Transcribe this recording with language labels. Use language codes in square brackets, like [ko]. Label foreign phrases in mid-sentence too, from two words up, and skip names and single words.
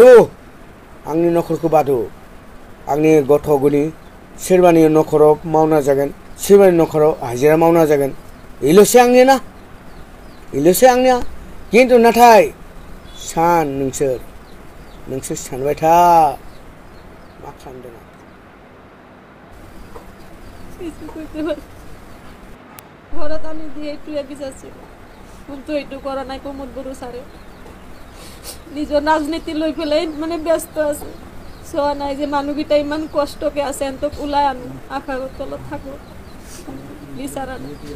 [brx] बादो आंनि गथ' गनि सोरबानि न'खराव मावना जागोन सोरबानि न'खराव हाजिरा मावना जागोन बेल'सो आंनिया खिन्थु नाथाय नोंसोर सानबाय था मा खालामदों [as] ঘৰত আনি দিয়ে এইটোৱে বিচাৰিছিল কিন্তু এইটো কৰা নাই প্ৰমোদ বড়ো ছাৰে নিজৰ ৰাজনীতি লৈ পেলাই মানে ব্যস্ত আছে চোৱা নাই যে মানুহকেইটা ইমান কষ্টকে আছে এন্তক ওলাই আনো আশাৰ তলত থাকো বিচাৰা নাই